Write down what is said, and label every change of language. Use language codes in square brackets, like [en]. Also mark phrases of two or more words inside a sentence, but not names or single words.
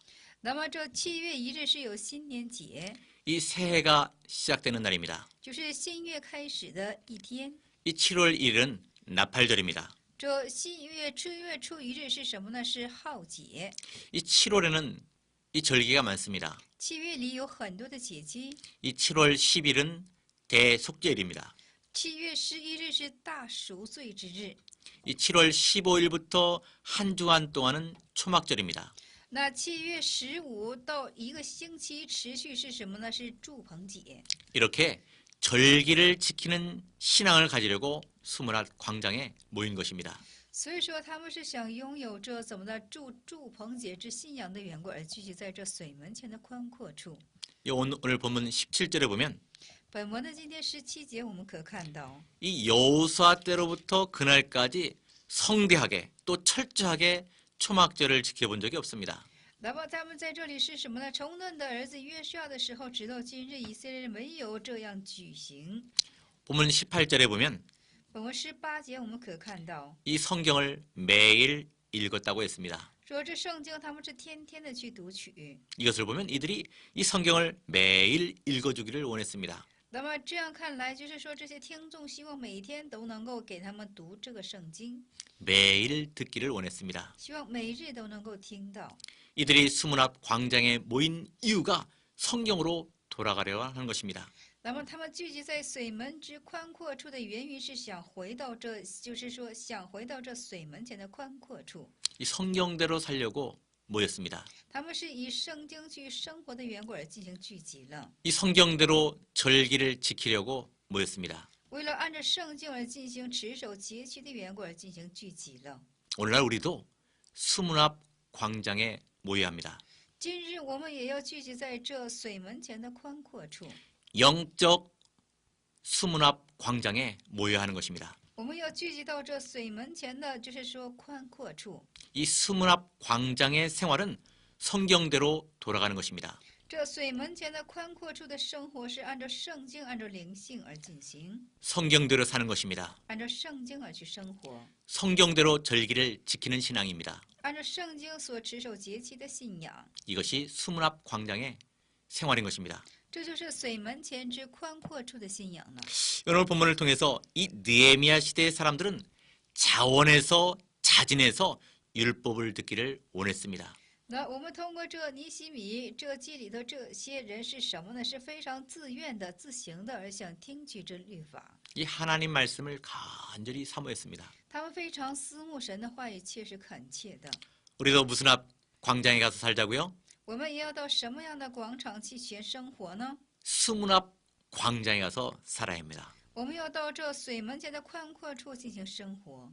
[zh] 那么这7月1日是有新年节， [ko] 이 새해가 시작되는 날입니다. [zh] 就是新月开始的一天。 [ko] 이 7월 1일은 나팔절입니다. [zh] 这新月7月初1日是什么呢？是浩节。 [ko] 이 7월에는 이 절기가 많습니다. [zh] 7 月里有很多的节期。 [ko] 이 7월 10일은 대속죄일입니다. [zh] 7 月11日是大赎罪之日。 [ko] 이 7월 15일부터 한 주간 동안은 초막절입니다. [zh] 那7月15到1个星期持续是什么呢？是祝棚节。 [ko] 이렇게 절기를 지키는 신앙을 가지려고 수문학 광장에 모인 것입니다. [zh] 所以说他们是想拥有这怎么的祝棚节之信仰的缘故而聚集在这水门前的宽阔处。 [ko] 오늘 본문 17절에 보면 [zh] 本文的今天17节我们可看到， [ko] 이 여호수아 때로부터 그날까지 성대하게 또 철저하게 초막절을 지켜본 적이 없습니다. [zh] 那么他们在这里是什么呢？从嫩的儿子约书亚的时候，直到今日，以色列人没有这样举行。 [ko] 본문 18절에 보면 [zh] 本文18节我们可看到， [ko] 이 성경을 매일 읽었다고 했습니다. [zh] 说这圣经他们是天天的去读取。 [ko] 이것을 보면 이들이 이 성경을 매일 읽어주기를 원했습니다. [zh] 那么这样看来，就是说这些听众希望每一天都能够给他们读这个圣经， [ko] 매일 듣기를 원했습니다. [zh] 希望每日都能够听到。 [ko] 이들이 수문 앞 광장에 모인 이유가 성경으로 돌아가려 하는 것입니다. [zh] 那么他们聚集在水门之宽阔处的原因是想回到这，就是说想回到这水门前的宽阔处。 [ko] 이 성경대로 살려고 모였습니다. [zh] 他们是以圣经去生活的缘故而进行聚集了， [ko] 이 성경대로 절기를 지키려고 모였습니다. [zh] 为了按照圣经而进行持守节期的缘故而进行聚集了。 [ko] 오늘날 우리도 수문 앞 광장에 모여야 합니다. [zh] 今日我们也要聚集在这水门前的宽阔处， [ko] 영적 수문 앞 광장에 모여야 하는 것입니다. [zh] 我们要聚集到这水门前的，就是说宽阔处。 [ko] 이 수문 앞 광장의 생활은 성경대로 돌아가는 것입니다. [zh] 这水门前的宽阔处的生活是按照圣经、按照灵性而进行， [ko] 성경대로 사는 것입니다. [zh] 按照圣经而去生活， [ko] 성경대로 절기를 지키는 신앙입니다. [zh] 按照圣经所持守节期的信仰。 [ko] 이것이 수문 앞 광장의 생활인 것입니다. [zh] 这就是水门前之宽阔处的信仰了。 [ko] 오늘 본문을 통해서 이 느헤미야 시대의 사람들은 자원해서 자진해서 율법을 듣기를 원했습니다. [zh] 那我们通过这尼希米这记里的这些人是什么呢？是非常自愿的、自行的，而想听取这律法。 [ko] 이 하나님 말씀을 간절히 사모했습니다. [zh] 他们非常思慕神的话语，切是恳切的。 [ko] 우리도 무슨 앞 광장에 가서 살자고요? [zh] 我们也要到什么样的广场去学生活呢？ [ko] 수문 앞 광장에 가서 살아야 합니다. [zh] 我们要到这水门前的宽阔处进行生活，